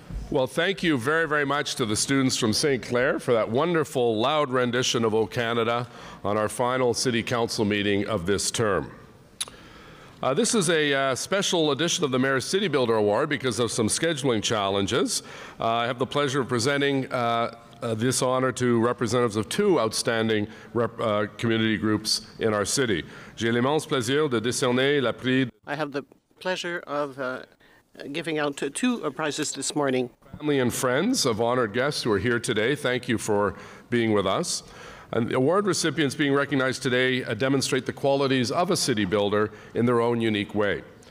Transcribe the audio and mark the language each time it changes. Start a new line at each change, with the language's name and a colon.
English: Well, thank you very, very much to the students from St. Clair for that wonderful, loud rendition of O Canada on our final City Council meeting of this term. This is a special edition of the Mayor's City Builder Award because of some scheduling challenges. I have the pleasure of presenting this honor to representatives of two outstanding community groups in our city.
French: J'ai l'immense plaisir de décerner la prix.
English: I have the pleasure of giving out two prizes this morning. Family and friends of honored guests who are here today, thank you for being with us. And the award recipients being recognized today demonstrate the qualities of a city builder in their own unique way.